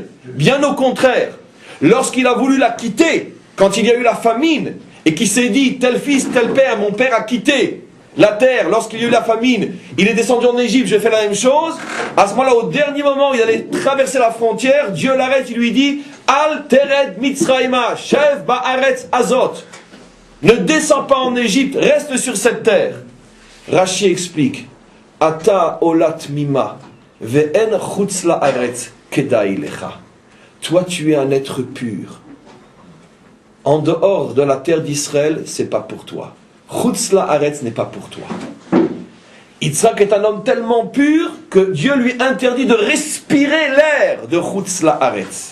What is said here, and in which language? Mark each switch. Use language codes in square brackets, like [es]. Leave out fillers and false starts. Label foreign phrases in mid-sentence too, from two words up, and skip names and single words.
[fr] Bien au contraire, lorsqu'il a voulu la quitter, quand il y a eu la famine, et qu'il s'est dit, tel fils, tel père, mon père a quitté, la terre, lorsqu'il y a eu la famine, il est descendu en Égypte, je fais la même chose. À ce moment-là, au dernier moment, il allait traverser la frontière, Dieu l'arrête, il lui dit [he] אל תרד מצרימה שב בארץ הזאת. [fr] Ne descends pas en Égypte, reste sur cette terre. Rashi explique [he] אתה עולה תמימה ואין חוצה לארץ כדאי לך. [fr] Toi, tu es un être pur. En dehors de la terre d'Israël, c'est pas pour toi. [he] חוץ לארץ [fr] n'est pas pour toi. Yitzhak est un homme tellement pur que Dieu lui interdit de respirer l'air de [he] חוץ לארץ.